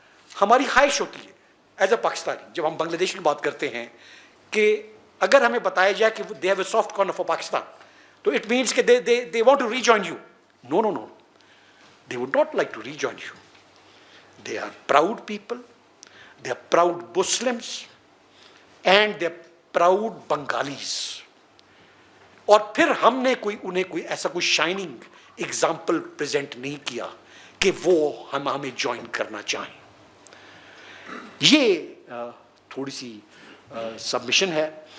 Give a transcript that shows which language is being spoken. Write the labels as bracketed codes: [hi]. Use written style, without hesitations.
[ur] ہماری خواہش ہوتی ہے [en] as a Pakistani, [ur] جب ہم بنگلہ دیش کی بات کرتے ہیں, کہ اگر ہمیں بتایا جائے کہ [en] they have a soft corner for Pakistan, [ur] تو [en] it means [ur] کہ [en] They want to rejoin you. No, they would not like to rejoin you. They are proud people, they are proud Muslims, and they are proud Bengalis. [ur] اور پھر ہم نے انہیں کوئی ایسا کوئی شائننگ ایگزامپل پریزنٹ نہیں کیا کہ وہ ہمیں جوائن کرنا چاہیں. یہ تھوڑی سی سبمیشن ہے.